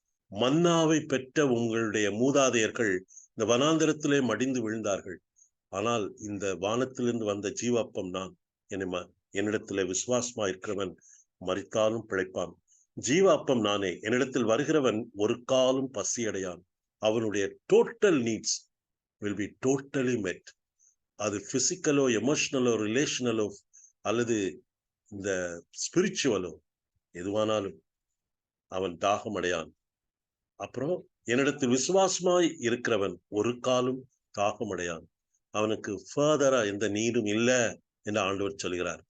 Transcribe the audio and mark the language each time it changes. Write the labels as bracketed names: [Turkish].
[Tamil] மன்னாவை பெற்ற உங்களுடைய மூதாதையர்கள் இந்த வனாந்தரத்திலே மடிந்து விழுந்தார்கள். ஆனால் இந்த வானத்திலிருந்து வந்த ஜீவாப்பம் நான். என்னிடத்திலே விசுவாசமா இருக்கிறவன் மரித்தாலும் பிழைப்பான். ஜீவ அப்பம் நானே. என்னிடத்தில் வருகிறவன் ஒரு காலும் பசியடையான். அவனுடைய [English] Total needs will be totally met. [Tamil] அது பிசிக்கலோ, எமோஷனலோ, ரிலேஷனலோ அல்லது இந்த ஸ்பிரிச்சுவலோ எதுவானாலும் அவன் தாகம் அடையான். அப்புறம் என்னிடத்தில் விசுவாசமாய் இருக்கிறவன் ஒரு காலும் தாகம் அடையான். அவனுக்கு ஃபர்தரா எந்த நீடும் இல்லை என்று ஆண்டவர் சொல்கிறார்.